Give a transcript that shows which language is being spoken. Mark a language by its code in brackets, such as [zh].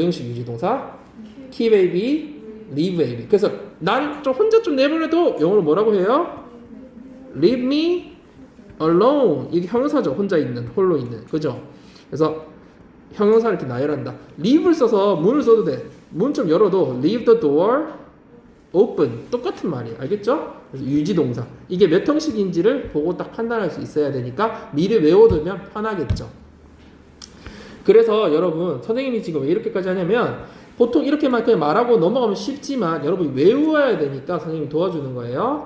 [ko] 오형식 유지 동사. [en] keep a B, leave a B. [ko] 그래서 난 좀 혼자 좀 내보내도 영어로 뭐라고 해요? [en] leave me alone. [ko] 이게 형용사죠. 혼자 있는, 홀로 있는. 그죠? 그래서 형용사를 이렇게 나열한다. leave를 써서 문을 써도 돼. 문 좀 열어도 [en] leave the door open. [ko] 똑같은 말이에요. 알겠죠? 그래서 유지동사. 이게 몇 형식인지를 보고 딱 판단할 수 있어야 되니까 미리 외워두면 편하겠죠. 그래서 여러분 선생님이 지금 왜 이렇게까지 하냐면 보통 이렇게만 그냥 말하고 넘어가면 쉽지만 여러분이 외워야 되니까 선생님이 도와주는 거예요.